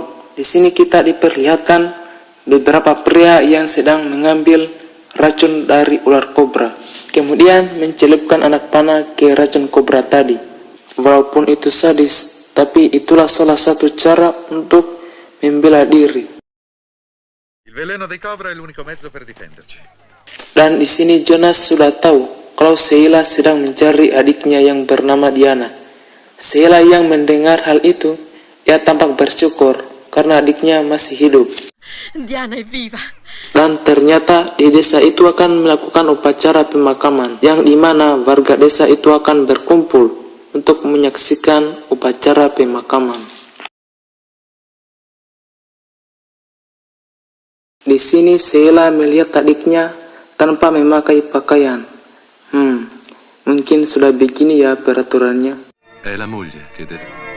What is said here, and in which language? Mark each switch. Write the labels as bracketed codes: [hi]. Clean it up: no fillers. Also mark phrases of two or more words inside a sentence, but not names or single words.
[id] Di sini kita diperlihatkan beberapa pria yang sedang mengambil racun dari ular kobra, kemudian mencelupkan anak panah ke racun kobra tadi. Walaupun itu sadis, tapi itulah salah satu cara untuk membela diri. [it] Il veleno dei cobra è l'unico mezzo per difenderci. [id] Dan di sini Jonas sudah tahu kalau Sheila sedang mencari adiknya yang bernama Diana. Sheila yang mendengar hal itu, ia tampak bersyukur karena adiknya masih hidup. [it] Diana è viva. [id] Dan ternyata di desa itu akan melakukan upacara pemakaman, yang dimana warga desa itu akan berkumpul untuk menyaksikan upacara pemakaman. Di sini Sheila melihat adiknya tanpa memakai pakaian. Mungkin sudah begini ya peraturannya. [it] È la moglie che deve...